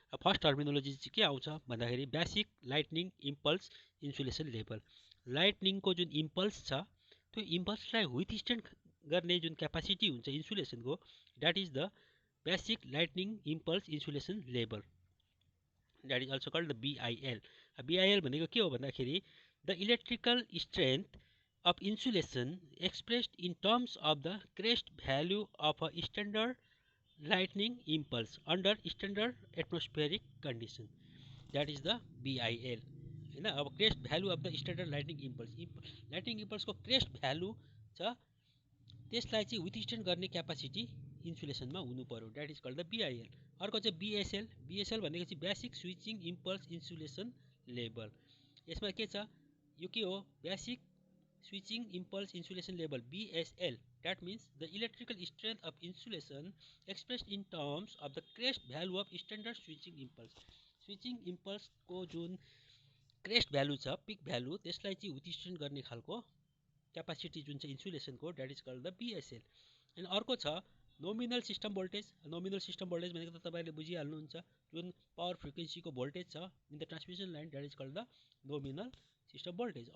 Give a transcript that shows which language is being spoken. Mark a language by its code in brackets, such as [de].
[ne] First terminology चाहिँ के आउँछ भन्दाखेरि basic lightning impulse insulation level. लाइटनिङको जुन इम्पल्स छ त्यो इम्पल्सलाई विथस्ट्यान्ड गर्ने जुन क्यापासिटी हुन्छ इन्सुलेसनको [en] That is the basic lightning impulse insulation level. That is also called the BIL। [ne] BIL भनेको के हो भन्दाखेरि [en] The electrical strength of insulation expressed in terms of the crest value of a standard lightning impulse under standard atmospheric condition. That is the BIL हैन। [ne] अब crest value of the standard lightning impulse, lightning इम्पल्सको crest value छ त्यसलाई चाहिँ विथस्ट्यान्ड गर्ने capacity इन्सुलेसनमा हुनु पर्यो। [en] That is called the BIL। [ne] अर्को चाहिँ BSL। BSL भनेको चाहिँ basic switching impulse insulation level. यसमा के छ यो के हो basic switching impulse insulation level BSL. [en] That means the electrical strength of insulation expressed in terms of the crest value of standard switching impulse. [ne] Switching impulse को जुन crest value छ pick value त्यसलाई चाहिँ विथस्ट्यान्ड गर्ने खालको क्यापासिटी जुन चाहिँ इन्सुलेसनको [en] That is called the BSL। [ne] अनि अर्को छ nominal system voltage. Nominal system voltage भनेको त तपाईहरुले बुझिहाल्नुहुन्छ जुन पावर फ्रिक्वेन्सीको भोल्टेज छ [en] In the transmission line that is called the nominal system voltage.